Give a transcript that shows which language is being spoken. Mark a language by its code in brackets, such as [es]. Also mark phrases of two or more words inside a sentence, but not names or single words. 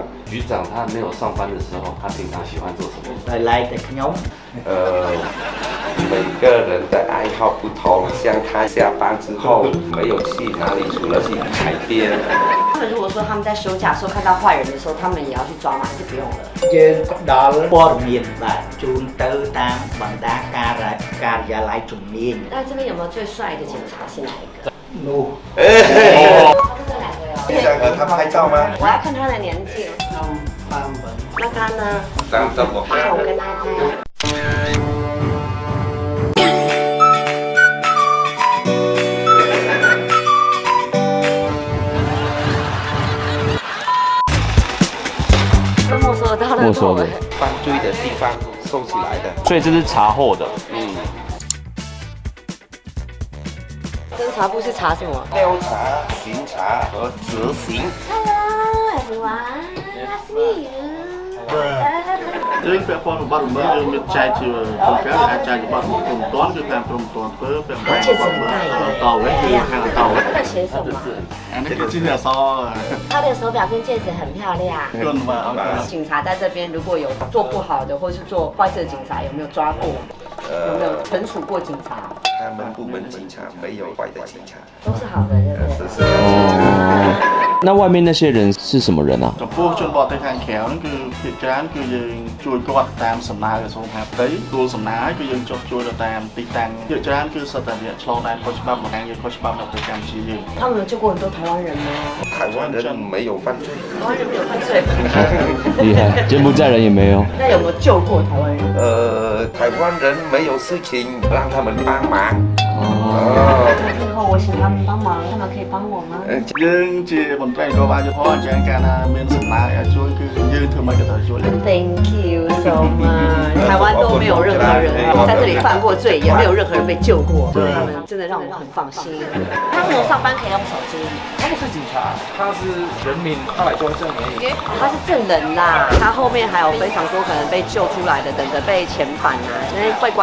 [zh] 局长他没有上班的时候，他平常喜欢做什么？每个人的爱好不同，像他下班之后没有去哪里，除了去海边。他们如果说他们在休假的时候看到坏人的时候，他们也要去抓吗？还是不用了？ [km] យើងក៏ដល់ព័ត៌មានបាទជូនទៅតាមបណ្ដាការិយាល័យជំនាញ。 [zh] 那这边有没有最帅的警察是哪一个？你想和他拍照吗？我要看他的年纪。那他呢？当着我。那我跟他拍。没收到了，没收的。犯罪的地方收起来的。所以这是查获的。侦查部是查什么？调查、巡查和执行。 [en] Hello everyone, nice to meet you. [km] យើងពាក់ព័ន្ធបទល្មើសយើងមានចែកជាប្រការអាចចែកបទល្មើសព្រមទាន់គឺខាងព្រមទាន់ធ្វើពាក់ព័ន្ធបទល្មើសតវិញគឺខាងតវិញ [zh] 他的写什么？ [km] អានេះគឺជាអក្សរ [zh] 他的手表跟戒指很漂亮。警察在这边如果有做不好的或是做坏事的警察，有没有抓过？有没有惩处过警察？他们部门警察没有坏的警察，都是好的，对不对？是。那外面那些人是什么人啊？ [km] ចំពោះជនបរទេសខាងក្រៅហ្នឹងគឺភាគច្រើនគឺយើងជួយគាត់តាមសំណើក្រសួងមហាផ្ទៃទួលសំណើគឺយើងចុះជួយទៅតាមទីតាំងភាគច្រើនគឺសិតតែអ្នកឆ្លងដែនខុសច្បាប់មកខាងយើងខុសច្បាប់នៅប្រទេសកម្ពុជាយើង [zh] 他们有救过很多台湾人吗？台湾人没有犯罪，台湾人没有犯罪。厉害，柬埔寨人也没有。那有没有救过台湾人？台湾人没有事情让他们帮忙。以后我请他们帮忙，他们可以帮我吗？ [km] យើងជាមន្ត្រីនគរបាលយុទ្ធអញ្ចឹងកាលណាមានសំណើឲ្យជួយគឺយើងធ្វើមិនក៏ត្រូវជួយ [en] Thank you so much。 [zh] 台湾都没有任何人在这里犯过罪，也没有任何人被救过，他们真的让我很放心。他们上班可以用手机。他不是警察，他是人民，他来作证而已。他是证人啦，他后面还有非常多可能被救出来的，等着被遣返啊，因为会关的有小孩，通通都有。